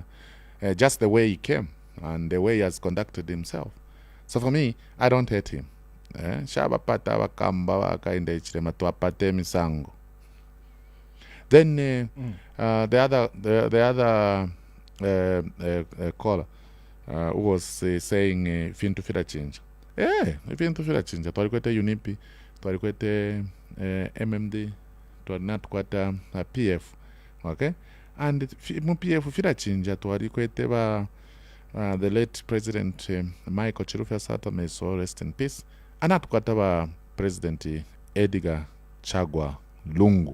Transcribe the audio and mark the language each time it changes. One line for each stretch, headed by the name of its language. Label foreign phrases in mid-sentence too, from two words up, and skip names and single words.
English: Just the way he came and the way he has conducted himself. So for me, I don't hate him. Then the other caller who was saying
Bemba: fintu fila
English: change.
Bemba: Fintu fila change. Twalikwete UNIP, twalikwete MMD, twalinakwata PF.
English: Okay? And PF
Bemba: fila change twalikwete
English: the late President Michael Chirufya Sata, may so rest in peace.
Bemba: Anatukwata President Edgar Chagwa Lungu.